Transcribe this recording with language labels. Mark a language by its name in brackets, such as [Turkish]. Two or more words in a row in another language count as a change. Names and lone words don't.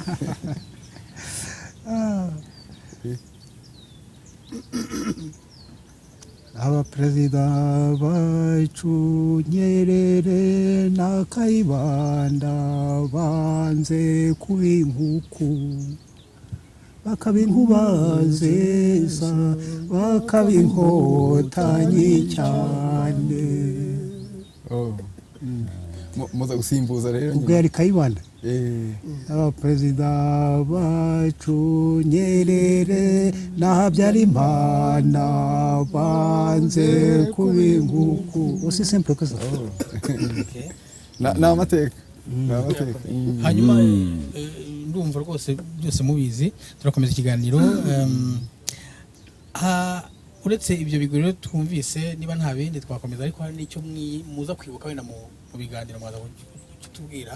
[Kinyarwanda] abaperezida bacu Nyerere na Kayibanda banze kuba inkuku bakaba inkubazeza bakaba inkotanyi cyane. muza gusimbuza rero ubwo yari Kayibanda. abaperezida bacu Nyerere na Habyarimana banze kuba inkuku. [French] aussi simple que ça. [Kinyarwanda] ni amateka. hanyuma ndumva rwose byose mubizi turakomeza ikiganiro. uretse ibyo biguriro twumvise niba nta bindi twakomeza ariko hari n'icyo muza kwibuka wenda mu biganiro mwaza kutubwira.